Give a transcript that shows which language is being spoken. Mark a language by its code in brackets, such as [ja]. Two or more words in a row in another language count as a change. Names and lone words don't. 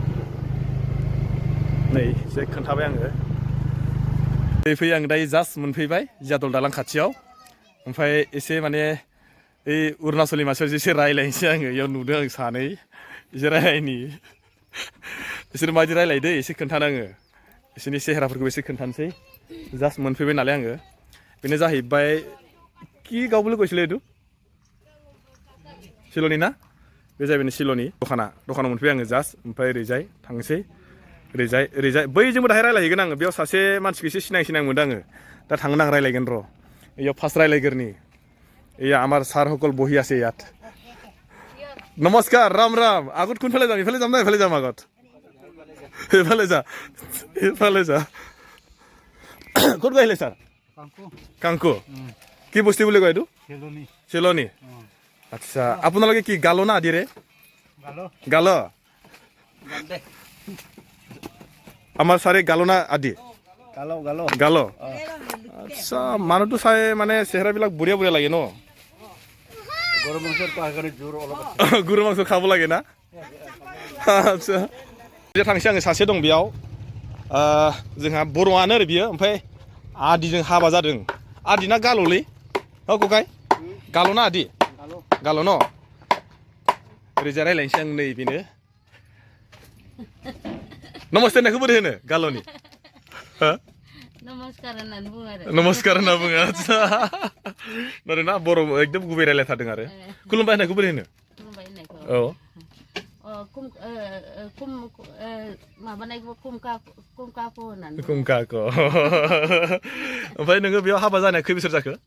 [brx] नै एसे खोन्थाबाय आङो फैयो आं दायो जास्ट मोनफैबाय जियादल दालां खाथियाव ओमफ्राय एसे माने ओइ अरुणाचलनि मानसिफोर एसे रायलायनोसै आङो बेयाव नुदों आं सानै एसे रायलायनि बिसोर माबायदि रायलायदो एसे खोन्थानो आङो बिसोरनि सेहेराफोरखौ एसे खोन्थानोसै जास्ट मोनफैबाय नालाय आङो बेनो जाहैबाय कि गावबो लोगोसेलै दु सिल'नि ना बे जाहैबाय सिल'नि दखानाव मोनफैबाय आङो जास्ट ओमफ्राय ओरैजाय थांसै ओरैजाय बैजोंबो दाहाय रायलायहैगोन आङो बेयाव सासे मानसिखौ एसे सिनाय मोनदों आङो दा थांनो आं रायलायगोन र' इयाव फार्स्ट रायलायगोरनि एया [as] আমাৰ ছাৰসকল বহি আছে ইয়াত নমস্কাৰ ৰাম আগত কোনফালে যাম ইফালে যাম না ইফালে যাম আগত ইফালে যা ক'ত গৈছিলে ছাৰ কাংকু কি বস্তি বুলি কয় এইটো চিলনি আচ্ছা আপোনালোকে কি গালো না আদিৰে গাল আমাৰ ছাৰে গালো না আদি গাল আচ্ছা মানুহটো চাই মানে চেহেৰাবিলাক বঢ়িয়া লাগে ন গৰু মাংস খাব লাগে না আচ্ছা এতিয়া [brx] थांसै आङो सासे दं बेयाव जोंहा बर'आनो आरो बियो ओमफ्राय आदिजों हाबा जादों आदिना गाल'लै ककाय गाल' ना आदि गाल' न ओरैजाय रायलायनोसै आं नै बेनो नमस्ते होननायखौ बोरै होनो गाल'नि नमस्कार होनना बुङो आচ্ছা ना बर' एकदम गुबै रायलायथारदों आरो खुलुमबाय होननायखौ बोरै होनो औ कुमकाको ओमफ्राय नोङो बेयाव हाबा जानाया खै बोसोर जाखो